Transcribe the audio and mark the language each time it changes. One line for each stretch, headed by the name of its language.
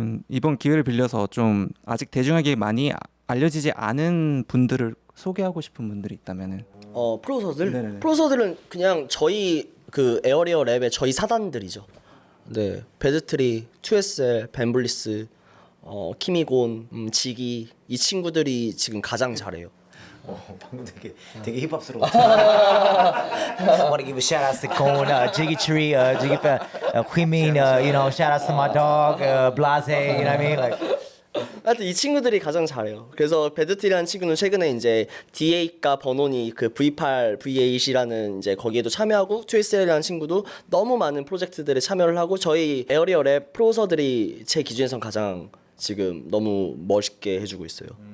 Korean: 이번 기회를 빌려서 좀 아직 대중에게 많이 알려지지 않은 분들을 소개하고 싶은 분들이 있다면은 프로듀서들? 네네네. 프로듀서들은 그냥 저희 그 에어리어 랩의 저희 사단들이죠. 네, 배드트리, 2SL, 벤블리스, 키미곤, 지기 이 친구들이 지금 가장 잘해요. 방금 되게 힙합스러워.
English: Want to give a shout out to Cone, Jiggy Tree, Jiggy Quimin, shout out to my dog, Blase, you know what I mean? Like.
Korean: 하여튼 이 친구들이 가장 잘해요. 그래서 배드트리라는 친구는 최근에 이제 D8과 버논이 그 V8, V8이라는 이제 거기에도 참여하고 2SL이라는 친구도 너무 많은 프로젝트들에 참여를 하고 저희 에어리어 랩 프로듀서들이 제 기준에선 가장 지금 너무 멋있게 해주고 있어요.